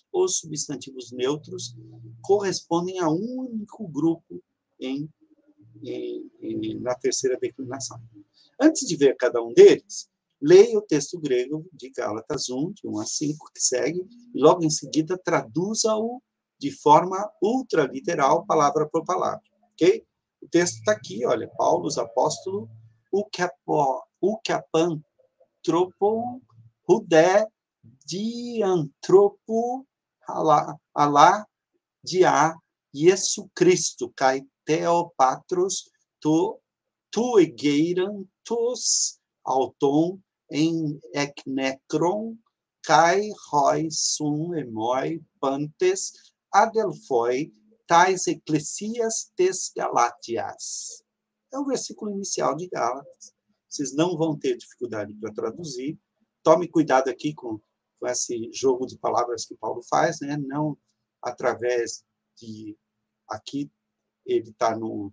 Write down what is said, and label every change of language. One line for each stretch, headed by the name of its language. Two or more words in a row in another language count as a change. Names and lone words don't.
Portuguese: Os substantivos neutros correspondem a um único grupo na terceira declinação. Antes de ver cada um deles, leia o texto grego de Gálatas 1, de 1 a 5, que segue, e logo em seguida traduza-o de forma ultraliteral, palavra por palavra. Ok? O texto está aqui, olha, Paulo, os apóstolos,
Greek: οὐκ ἀπ᾽ ἀνθρώπων, οὐδὲ, δι᾽ ἀνθρώπου, ἀλλὰ, διὰ, Ἰησοῦ Χριστοῦ, καὶ θεοῦ πατρὸς, τοῦ ἐγείραντος, αὐτὸν, ἐκ νεκρῶν, καὶ οἱ σὺν ἐμοὶ πάντες, ἀδελφοὶ, ταῖς ἐκκλησίαις τῆς Γαλατίας.
Portuguese: É o versículo inicial de Gálatas. Vocês não vão ter dificuldade para traduzir. Tome cuidado aqui com esse jogo de palavras que Paulo faz, né? Não através de... Aqui, ele está no...